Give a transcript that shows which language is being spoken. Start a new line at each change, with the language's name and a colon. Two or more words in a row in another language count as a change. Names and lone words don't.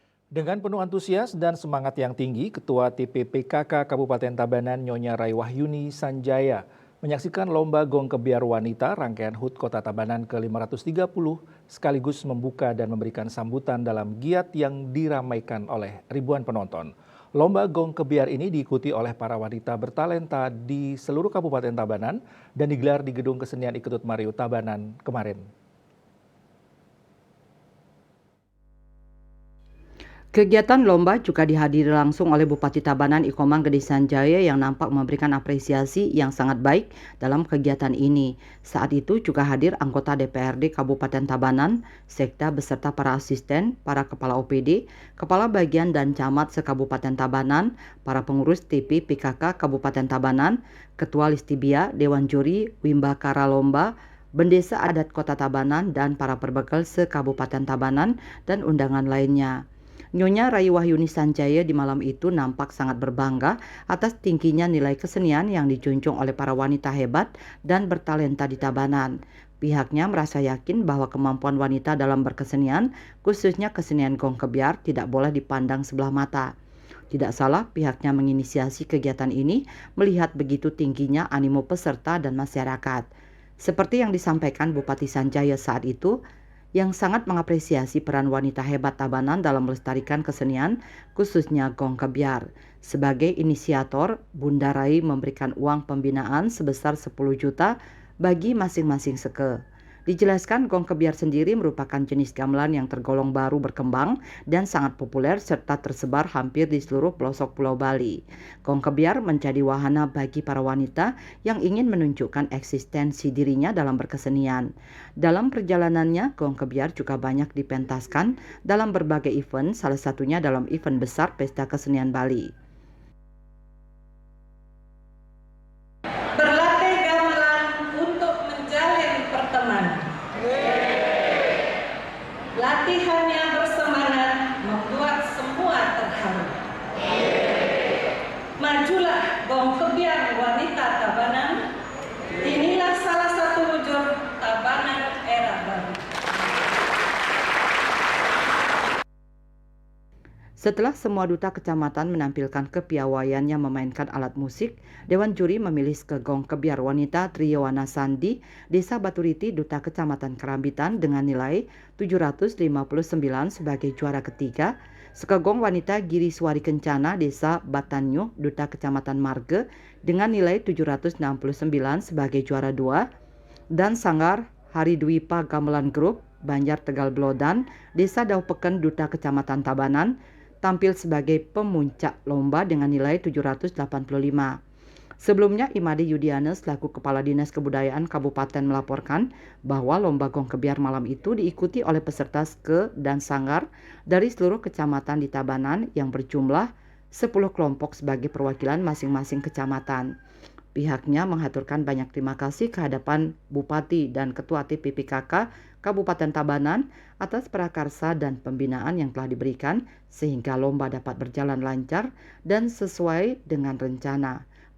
Indonesian: Dengan penuh antusias dan semangat yang tinggi, Ketua TPPKK Kabupaten Tabanan Nyonya Raiwahyuni Sanjaya menyaksikan Lomba Gong Kebiar Wanita rangkaian HUT Kota Tabanan ke-530 sekaligus membuka dan memberikan sambutan dalam giat yang diramaikan oleh ribuan penonton. Lomba Gong Kebiar ini diikuti oleh para wanita bertalenta di seluruh Kabupaten Tabanan dan digelar di Gedung Kesenian Iketut Mario Tabanan kemarin. Kegiatan lomba juga dihadiri langsung oleh Bupati Tabanan Ikomang Gede Sanjaya yang nampak memberikan apresiasi yang sangat baik dalam kegiatan ini. Saat itu juga hadir anggota DPRD Kabupaten Tabanan, Sekda beserta para asisten, para kepala OPD, kepala bagian dan camat se-Kabupaten Tabanan, para pengurus TP PKK Kabupaten Tabanan, Ketua Listibia, Dewan Juri, Wimbakara Lomba, Bendesa Adat Kota Tabanan, dan para perbekal se-Kabupaten Tabanan dan undangan lainnya. Nyonya Raiwahyuni Sanjaya di malam itu nampak sangat berbangga atas tingginya nilai kesenian yang dijunjung oleh para wanita hebat dan bertalenta di Tabanan. Pihaknya merasa yakin bahwa kemampuan wanita dalam berkesenian, khususnya kesenian gong kebiar, tidak boleh dipandang sebelah mata. Tidak salah pihaknya menginisiasi kegiatan ini melihat begitu tingginya animo peserta dan masyarakat. Seperti yang disampaikan Bupati Sanjaya saat itu, yang sangat mengapresiasi peran wanita hebat Tabanan dalam melestarikan kesenian, khususnya gong kebiar. Sebagai inisiator, Bunda Rai memberikan uang pembinaan sebesar 10 juta bagi masing-masing seke. Dijelaskan gong kebiar sendiri merupakan jenis gamelan yang tergolong baru berkembang dan sangat populer serta tersebar hampir di seluruh pelosok Pulau Bali. Gong kebiar menjadi wahana bagi para wanita yang ingin menunjukkan eksistensi dirinya dalam berkesenian. Dalam perjalanannya, gong kebiar juga banyak dipentaskan dalam berbagai event, salah satunya dalam event besar Pesta Kesenian Bali. Berlatih gamelan untuk menjalin pertemanan. Latihannya bersemangat membuat semua terharu. Majulah gong kebiar wanita Tabanan. Inilah salah satu wujud Tabanan era baru. Setelah semua duta kecamatan menampilkan kepiawaiannya memainkan alat musik, Dewan Juri memilih Gong Kebiar Wanita Triyowana Sandi, Desa Baturiti, Duta Kecamatan Kerambitan dengan nilai 759 sebagai juara ketiga, Sekegong Wanita Giri Suari Kencana, Desa Batanyuh, Duta Kecamatan Marge dengan nilai 769 sebagai juara dua, dan Sanggar Hari Dwipa Gamelan Group, Banjar Tegal Blodan, Desa Daupeken, Duta Kecamatan Tabanan, tampil sebagai pemuncak lomba dengan nilai 785. Sebelumnya, Imade Yudiana selaku Kepala Dinas Kebudayaan Kabupaten melaporkan bahwa lomba gong kebiar malam itu diikuti oleh peserta ske dan sanggar dari seluruh kecamatan di Tabanan yang berjumlah 10 kelompok sebagai perwakilan masing-masing kecamatan. Pihaknya menghaturkan banyak terima kasih kehadapan Bupati dan Ketua TPPKK Kabupaten Tabanan atas prakarsa dan pembinaan yang telah diberikan sehingga lomba dapat berjalan lancar dan sesuai dengan rencana.